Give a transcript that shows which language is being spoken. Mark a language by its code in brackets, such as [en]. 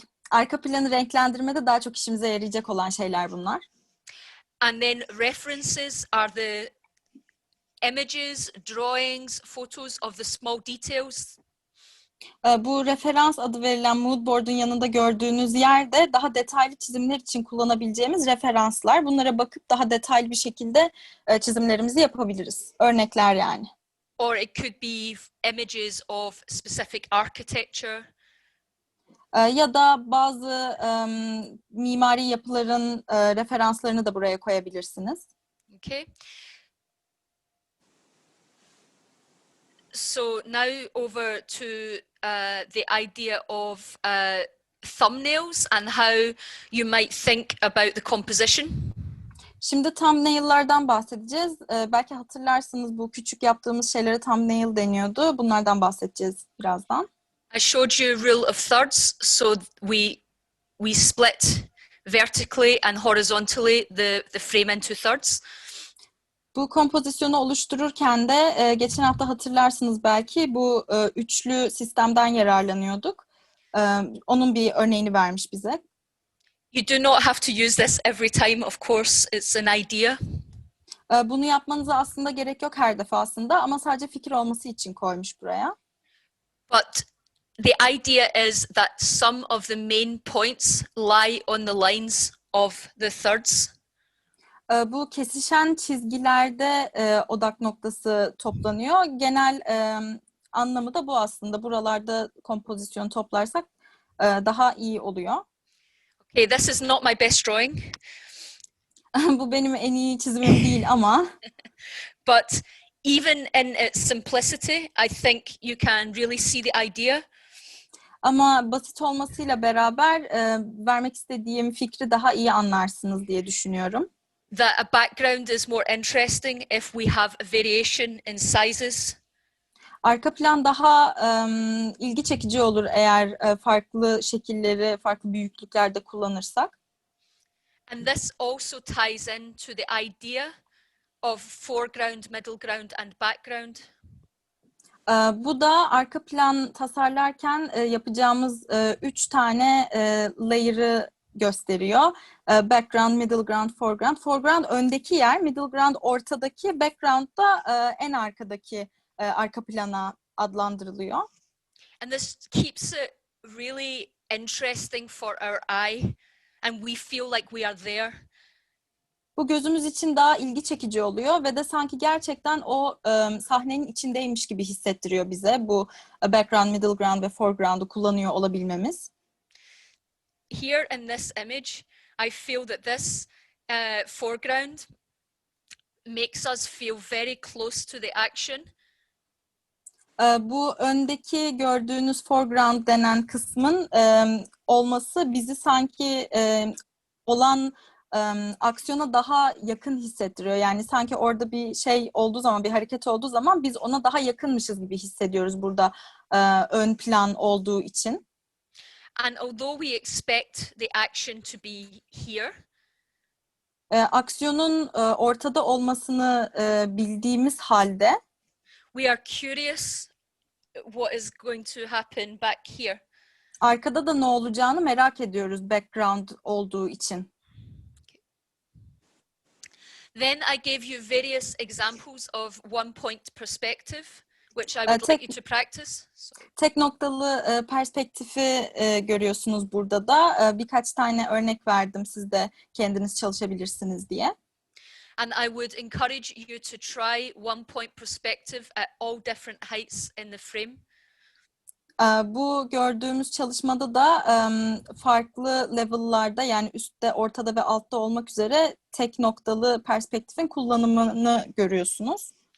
[tr] Arka planı renklendirmede daha çok işimize yarayacak olan şeyler bunlar. [en] And then references are the images, drawings, photos of the small details. [tr] Bu referans adı verilen mood board'un yanında gördüğünüz yerde daha detaylı çizimler için kullanabileceğimiz referanslar. Bunlara bakıp daha detaylı bir şekilde çizimlerimizi yapabiliriz. Örnekler yani. [en] Or it could be images of specific architecture. [tr] Ya da bazı mimari yapıların referanslarını da buraya koyabilirsiniz. Okay. [en] So now over to the idea of thumbnails and how you might think about the composition. [tr] Şimdi thumbnail'lardan bahsedeceğiz. Belki hatırlarsınız bu küçük yaptığımız şeylere thumbnail deniyordu. Bunlardan bahsedeceğiz birazdan. [en] I showed you rule of thirds, so we split vertically and horizontally the frame into thirds. [tr] Bu kompozisyonu oluştururken de geçen hafta hatırlarsınız belki bu üçlü sistemden yararlanıyorduk. Onun bir örneğini vermiş bize. [en] You do not have to use this every time, of course, it's an idea. [tr] Bunu yapmanıza aslında gerek yok her defasında ama sadece fikir olması için koymuş buraya. [en] But the idea is that some of the main points lie on the lines of the thirds. [tr] Bu kesişen çizgilerde odak noktası toplanıyor. Genel anlamı da bu aslında. Buralarda kompozisyon toplarsak daha iyi oluyor. [en] Okay, this is not my best drawing. [tr] Bu benim en iyi çizimim değil ama. [en] But even in its simplicity, I think you can really see the idea. [tr] Ama basit olmasıyla beraber vermek istediğim fikri daha iyi anlarsınız diye düşünüyorum. [en] That a background is more interesting if we have a variation in sizes. [tr] Arka plan daha ilgi çekici olur eğer farklı şekilleri, farklı büyüklüklerde kullanırsak. [en] And this also ties into the idea of foreground, middle ground and background. [tr] Bu da arka plan tasarlarken yapacağımız 3 tane layer'ı gösteriyor. Background, middle ground, foreground. Foreground öndeki yer, middle ground ortadaki, background da en arkadaki arka plana adlandırılıyor. [en] And this keeps it really interesting for our eye and we feel like we are there. [tr] Bu gözümüz için daha ilgi çekici oluyor ve de sanki gerçekten o sahnenin içindeymiş gibi hissettiriyor bize bu background, middle ground ve foreground'u kullanıyor olabilmemiz. [en] Here in this image, I feel that this foreground makes us feel very close to the action. [tr] Bu öndeki gördüğünüz foreground denen kısmın olması bizi sanki olan aksiyona daha yakın hissettiriyor. Yani sanki orada bir şey olduğu zaman, bir hareket olduğu zaman biz ona daha yakınmışız gibi hissediyoruz burada ön plan olduğu için. [en] And although we expect the action to be here, [tr] Aksiyonun ortada olmasını bildiğimiz halde [en] we are curious what is going to happen back here. [tr] arkada da ne olacağını merak ediyoruz background olduğu için. [en] Then I gave you various examples of one point perspective, which I would like you to practice. Sorry. [tr] Tek noktalı perspektifi görüyorsunuz burada da. Birkaç tane örnek verdim, siz de kendiniz çalışabilirsiniz diye. [en] And I would encourage you to try one point perspective at all different heights in the frame. [tr] Bu gördüğümüz çalışmada da farklı level'larda, yani üstte, ortada ve altta olmak üzere tek noktalı perspektifin kullanımını görüyorsunuz.